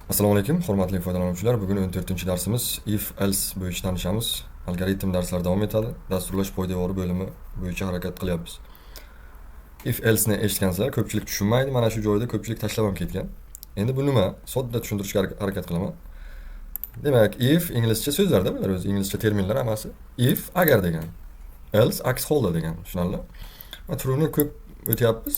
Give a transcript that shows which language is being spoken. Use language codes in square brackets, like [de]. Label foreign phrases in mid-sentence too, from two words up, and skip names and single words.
[uz] Assalomu alaykum, hurmatli foydalanuvchilar. Bugun 14-darsimiz [en] if else [uz] bo'yicha tanishamiz. Algoritm darslari davom etadi. Dasturlash poydevori bo'limi bo'yicha harakat qilyapmiz. [en] If else [uz] ni eshitgansizlar, ko'pchilik tushunmaydi. Mana shu joyda ko'pchilik tashlab ham ketgan. Endi bu nima? Sodda tushuntirishga harakat qilaman. Demak, if inglizcha so'zlarda bular o'zi inglizcha terminlar hammasi. If agar degan. Else aks holda degan. Tushunarli? Va true'ni ko'p o'tyapmiz.